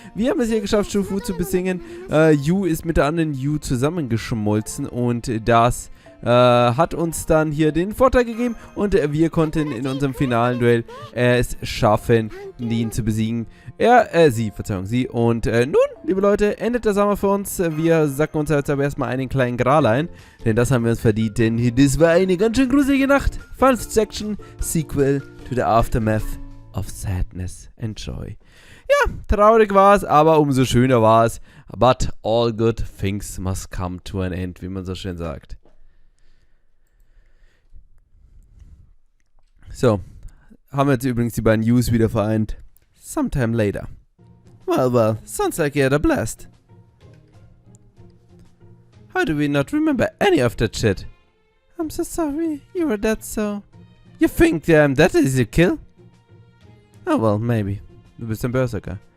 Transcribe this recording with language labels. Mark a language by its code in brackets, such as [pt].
[de] Wir haben es hier geschafft, Shufu zu besingen. Yu ist mit der anderen Yu zusammengeschmolzen und das hat uns dann hier den Vorteil gegeben. Und wir konnten in unserem finalen Duell es schaffen, ihn zu besiegen. Sie. Und nun, liebe Leute, endet der Sommer für uns. Wir sacken uns jetzt aber erstmal einen kleinen Gral ein. Denn das haben wir uns verdient, denn das war eine ganz schön gruselige Nacht. [en] Fifth Section, Sequel to the Aftermath of Sadness. Enjoy. [de] Ja, traurig war es, aber umso schöner war es. [en] But all good things must come to an end, [de] wie man so schön sagt. So, haben wir jetzt übrigens die beiden Yus wieder vereint. [en] Sometime later. Well, sounds like you had a blast. How do we not remember any of that shit? I'm so sorry, you were dead, so... You think I'm that easy to kill? Oh well, maybe. [de] Du bist ein Berserker.